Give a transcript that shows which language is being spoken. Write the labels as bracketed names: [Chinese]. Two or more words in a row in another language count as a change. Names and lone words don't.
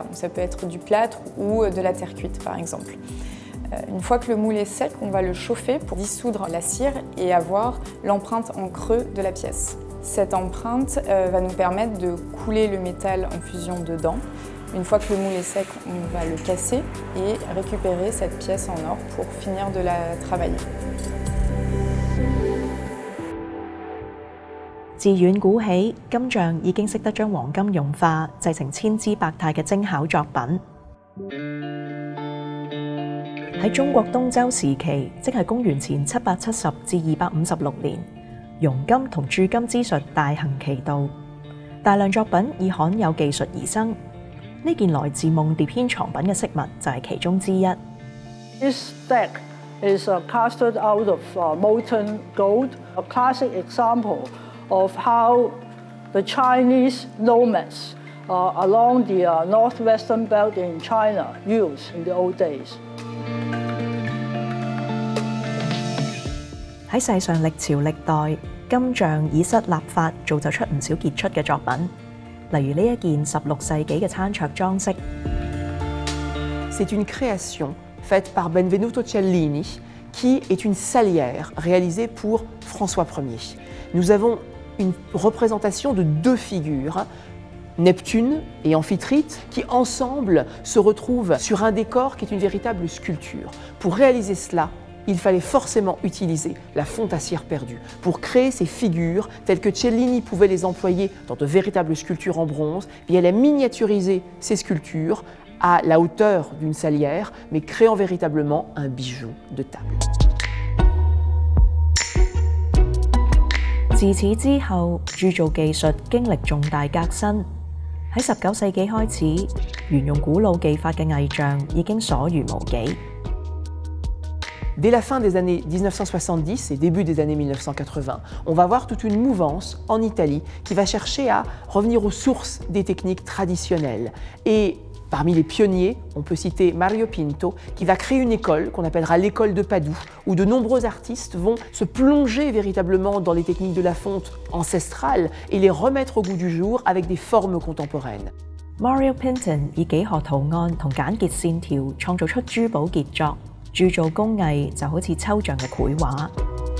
[French] Donc ça peut être du plâtre ou de la terre cuite par exemple. Une fois que le moule est sec, on va le chauffer pour dissoudre la cire et avoir l'empreinte en creux de la pièce. Cette empreinte va nous permettre de couler le métal en fusion dedans. Une fois que le moule est sec, on va le casser et récupérer cette pièce en or pour finir de la travailler. [Cantonese] 自遠古起，金匠已經識得將黃金融化，製成千姿百態嘅精巧作品。喺中國東周時期，即係公元前770至256年，熔金同鑄金之術大行其道，大量作品以罕有技術而生。呢件來自夢蝶軒藏品嘅飾物就係其中之一。 [English] This deck is casted out of molten gold, a classic example of how the Chinese nomads along the northwestern belt in China used in the old days. [Cantonese] 喺世上歷朝歷代，金匠以失立法，造就出唔少傑出嘅作品。例如呢一件16世紀嘅餐桌裝飾。 [French] C'est une création faite par Benvenuto Cellini, qui est une salière réalisée pour François Ier. Nous avons une représentation de 2 figures, Neptune et Amphitrite, qui ensemble se retrouvent sur un décor qui est une véritable sculpture. Pour réaliser cela, il fallait forcément utiliser la fonte à cire perdue pour créer ces figures telles que Cellini pouvait les employer dans de véritables sculptures en bronze. Et elle a miniaturisé ces sculptures à la hauteur d'une salière, mais créant véritablement un bijou de table. [Cantonese] 自此之後，鑄造技術經歷重大革新。喺19世紀開始，沿用古老技法嘅藝匠已經所餘無幾。 [French] Dès la fin des années 1970 et début des années 1980, on va voir toute une mouvance en Italie qui va chercher à revenir aux sources des techniques traditionnelles. Et parmi les pionniers, on peut citer Mario Pinto, qui va créer une école qu'on appellera l'école de Padoue, où de nombreux artistes vont se plonger véritablement dans les techniques de la fonte ancestrale et les remettre au goût du jour avec des formes contemporaines. [Cantonese] Mario Pinto 以幾何圖案同簡潔線條創造出珠寶傑作。鑄造工藝就好似抽象嘅繪畫。